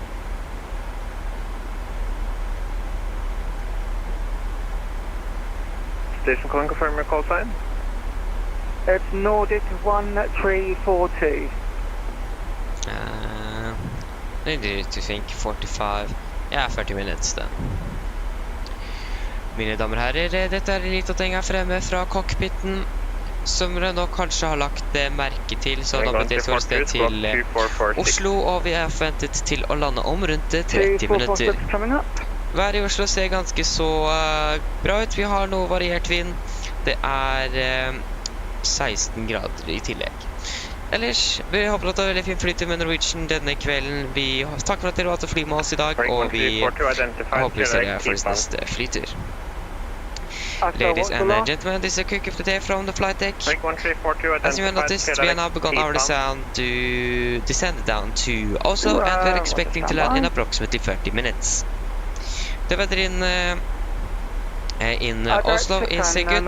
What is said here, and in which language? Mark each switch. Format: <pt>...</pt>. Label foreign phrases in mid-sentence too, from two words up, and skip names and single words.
<en>Station calling, confirm your call sign. It's Nordic 1342. I need to think 45. Yeah, 30 minutes then.</en> <no>Mine damer og herrer, dette er Elite-ting her fremme fra cockpiten. Som dere nok kanskje har lagt merke til, så har vi til sted til Oslo, og vi er forventet til å lande om rundt 30 minutter. Været i Oslo ser ganske så bra ut. Vi har noe variert vind. Det er 16 grader i tillegg. Ellers, vi håper at det er veldig fin flytur med Norwegian denne kvelden. Vi takker for at dere valgte å fly med oss i dag, og vi håper vi ser dere for neste flytur.</no> <en>Ladies and gentlemen, this is a quick update from the flight deck. As you have noticed, we have now begun our descent down to Oslo, and we're expecting to land in approximately 30 minutes. The weather in Oslo is good.</en>